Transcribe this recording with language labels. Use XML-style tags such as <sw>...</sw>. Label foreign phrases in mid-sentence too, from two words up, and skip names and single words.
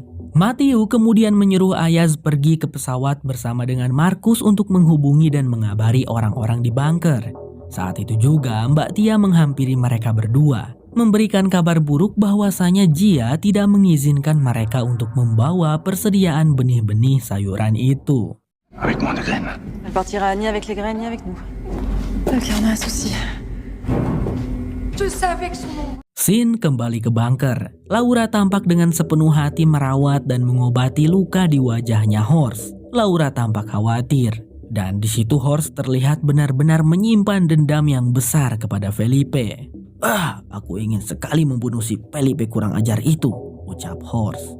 <id>Matthew kemudian menyuruh Ayaz pergi ke pesawat bersama dengan Markus untuk menghubungi dan mengabari orang-orang di bunker. Saat itu juga Mbak Tia menghampiri mereka berdua, memberikan kabar buruk bahwasanya Jia tidak mengizinkan mereka untuk membawa persediaan benih-benih sayuran itu.</id> <fr>Avec moins de graines. Elle partira ni avec les graines ni avec nous. Ok, on a un souci. Je savais que son nom.</fr> <id>Scene kembali ke bunker. Laura tampak dengan sepenuh hati merawat dan mengobati luka di wajahnya Horst. Laura tampak khawatir. Dan di situ Horst terlihat benar-benar menyimpan dendam yang besar kepada Felipe. Aku ingin sekali membunuh si Felipe kurang ajar itu, ucap Horst.</id>